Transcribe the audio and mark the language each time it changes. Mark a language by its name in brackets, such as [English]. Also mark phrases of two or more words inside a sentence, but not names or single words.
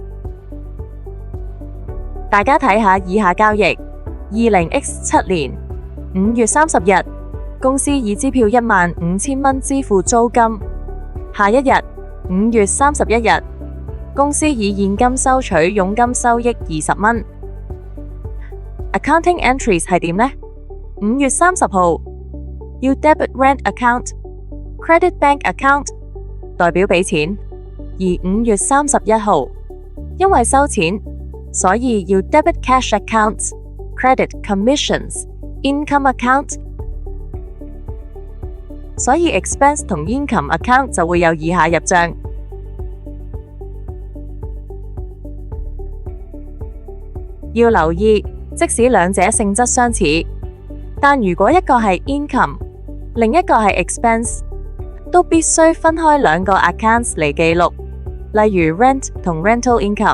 [Cantonese] 大家睇下以下交易：20X7年5月30日，公司以支票15000蚊支付租金；下一日5月31日，公司以現金收取佣金收益20 蚊。 [English] Accounting entries [Cantonese] 係點呢？5月30號要 [English] debit rent account、 credit bank account， [Cantonese] 代表俾錢；而5月31號因為收錢，所以要 [English] debit cash accounts、 credit commissions、income account， [Cantonese] 所以 expense 同 [English] income account [Cantonese] 就會有以下入賬。要留意，即使兩者性質相似，但如果一個係 income， 另一個係 expense， 都必須分開兩個 accounts 嚟記錄，例如 rent 同 [English] rental income。